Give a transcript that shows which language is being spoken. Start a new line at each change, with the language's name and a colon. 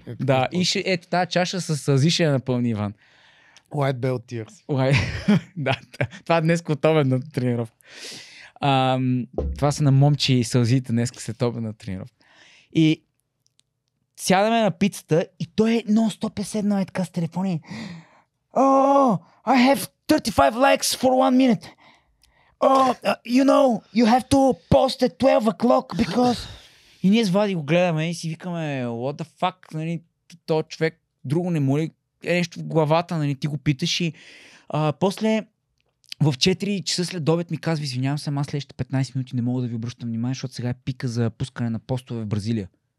Bulgarian: Да, и ето тази чаша с сълзи ще я напълни Иван.
English: White Belt Tears.
Bulgarian: Да, това е днес обедна тренировка. Това са на момчи сълзите днес след обедна тренировка. И сядаме на пицата и той е нон-стоп е седнал е така с телефони.
English: Oh, I have 35 likes for 1 minute. Oh, you have to post at 12 o'clock because...
Bulgarian: И ние с Влади го гледаме и си викаме,
English: what the fuck,
Bulgarian: нали, този човек друго не му ли е нещо в главата, нали, ти го питаш и после в 4 часа след обед ми казва, извинявам се, аз следващите 15 минути не мога да ви обръщам внимание, защото сега е пика за пускане на постове в Бразилия.